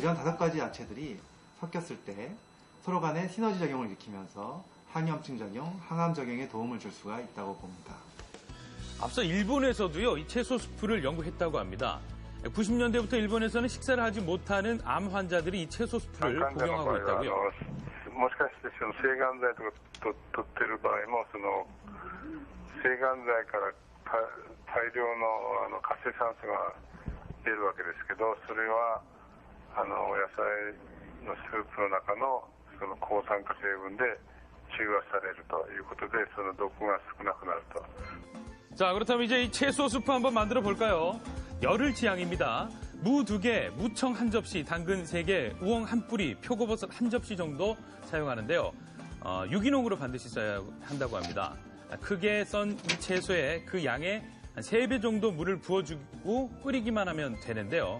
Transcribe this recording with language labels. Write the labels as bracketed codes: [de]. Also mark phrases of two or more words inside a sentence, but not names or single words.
[ko] 이런 5가지 야채들이 섞였을 때 서로 간의 시너지 작용을 일으키면서 항염증 작용, 항암 작용에 도움을 줄 수가 있다고 봅니다. 앞서 일본에서도요, 이 채소 수프를 연구했다고 합니다. 90년대부터 일본에서는 식사를 하지 못하는 암 환자들이 이 채소 수프를 복용하고 있다고요. [ja] もしかして制がん剤とか取ってる場合も制がん剤から大量の活性酸素が出るわけですけど、それはお野菜のスープの中のその抗酸化成分で中和されるということで、その毒が少なくなると。 [ko] 자, 그렇다면 이제 이 채소 수프 한번 만들어 볼까요? 열흘 지향입니다. 무 2개, 무청 1접시, 당근 3개, 우엉 1뿌리, 표고버섯 1접시 정도 사용하는데요. 유기농으로 반드시 써야 한다고 합니다. 크게 썬 이 채소에 그 양의 한 3배 정도 물을 부어주고 끓이기만 하면 되는데요.